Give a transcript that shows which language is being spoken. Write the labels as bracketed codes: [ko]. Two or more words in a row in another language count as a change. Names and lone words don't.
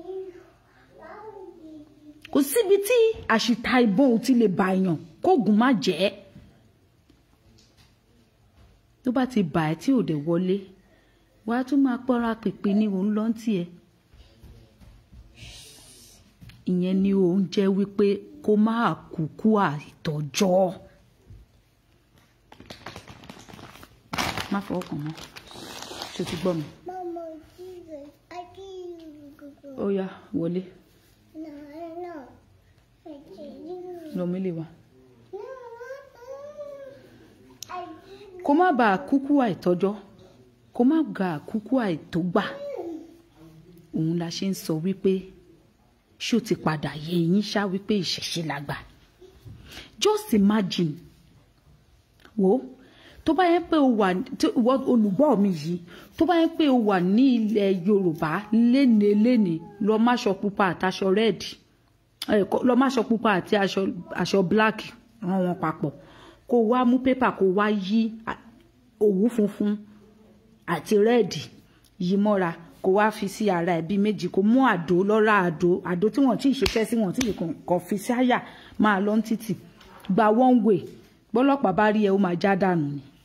[yo] kò síbi tí àṣìta ìbọn ò ti lè bà èèyàn kóògùn má jẹ́ tó bá ti bà ẹ́ tí ò dẹ̀ wọlé wàá tún máa pọ́nra pèpè ní òun lọ́n tiẹ̀ ìyẹn ni òun jẹ́ wípé kó máa kúkú àìtọ́jọ́ má fọwọ́ kàn mọ́ ṣe ti gbọ́ mi. [en] Mama, Jesus, I can't even go. [yo] Ó yá wọlé [en] No, I can't. [yo] lọ mílè wá. [en] No, I [yo] kó má bàa kúkú àìtọ́jọ́ kó má ga kúkú àìtógbà òun la ṣe ń sọ wípé ṣó ti padà yé yín ṣá wípé ìṣẹ̀ṣe lágbà [en] just imagine [yo] wo tó bá yẹn pé o wà olùgbọ́ mi yìí tó bá yẹn pé o wà ní ilẹ̀ Yorùbá lénìí lọ máṣọ pupa àtàṣọ rẹ́ẹ̀dì lọ máṣọ pupa àti aṣọ black rán wọn papọ̀ kó wá mú pépà kó wá yí òwú funfun àti rẹ́ẹ̀dì yí mọ́ra kó wá fi sí ara ẹbí méjì kó mú àdó lọ́ra àdó tí wọ́n ti ṣiṣẹ́ sí wọ́n ti lè kàn fi sí àyà máa lọ títì gba [en] one way [yo] bọ́lọ́pàá bá rí ẹ ó máa já dànù ni.